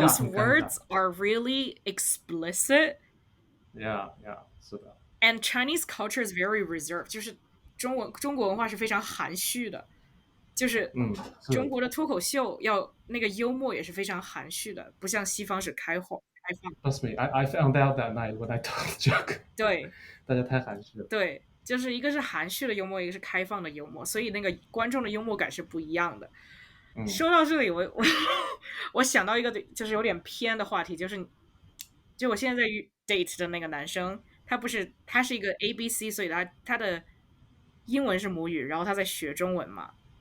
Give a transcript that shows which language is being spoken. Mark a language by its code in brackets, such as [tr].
[en] those words are really explicit. [zh] Yeah, 是的。 [en] And Chinese culture is very reserved. [zh] 就是中国文化是非常含蓄的，就是中国的脱口秀要那个幽默也是非常含蓄的，不像西方是开放。 [en] Trust me, I found out that night when I told the joke. [zh] 对，大家太含蓄了。对，就是一个是含蓄的幽默，一个是开放的幽默，所以那个观众的幽默感是不一样的。说到这里，我想到一个就是有点偏的话题，就我现在在 date 的那个男生，他是一个 ABC， 所以他的英文是母语，然后他在学中文嘛。